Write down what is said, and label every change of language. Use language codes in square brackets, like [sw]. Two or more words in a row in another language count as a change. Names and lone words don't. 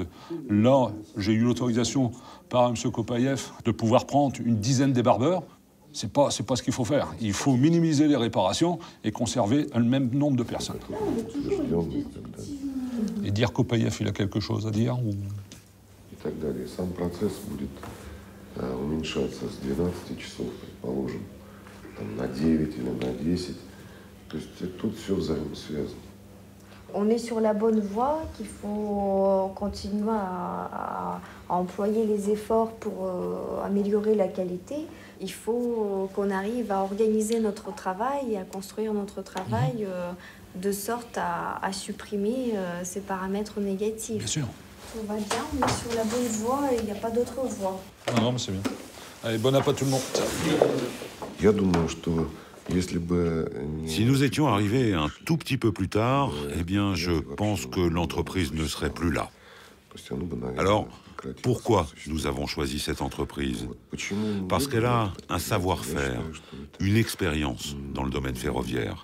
[fr] Là, j'ai eu l'autorisation par M. Kopaïev de pouvoir prendre une dizaine débarbeurs. C'est pas ce qu'il faut faire. Il faut minimiser les réparations et conserver le même nombre de personnes. Et dire Kopaïev, il a quelque chose à dire ou... [ru] и так далее. Сам процесс будет уменьшаться с 12 часов, предположим, там, на 9 или на 10. То есть тут все взаимосвязано. [fr] On est sur la bonne voie, qu'il faut continuer à employer les efforts pour améliorer la qualité. Il faut qu'on arrive à organiser notre travail et à construire notre travail de sorte à supprimer ces paramètres négatifs. Bien sûr. Tout va bien, on est sur la bonne voie et il n'y a pas d'autre voie. Non, mais c'est bien. Allez, bon appétit tout le monde. [ru] Я думаю, что [fr] Si nous étions arrivés un tout petit peu plus tard, eh bien, je pense que l'entreprise ne serait plus là. Alors, pourquoi nous avons choisi cette entreprise? Parce qu'elle a un savoir-faire, une expérience dans le domaine ferroviaire.